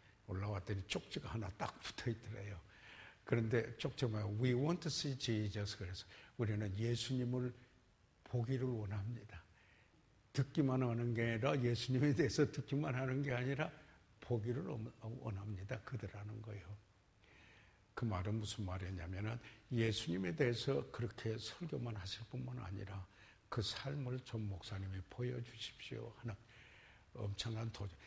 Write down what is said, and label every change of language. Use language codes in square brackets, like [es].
[ko] 올라왔더니 쪽지가 하나 딱 붙어 있더래요. 그런데 쪽지가 [en] We want to see Jesus. [ko] 그래서 우리는 예수님을 보기를 원합니다. 듣기만 하는 게 아니라 예수님에 대해서 듣기만 하는 게 아니라 보기를 원합니다. 그들하는 거예요. 그 말은 무슨 말이냐면은 예수님에 대해서 그렇게 설교만 하실 뿐만 아니라 그 삶을 전 목사님이 보여주십시오 하는 엄청난 도전.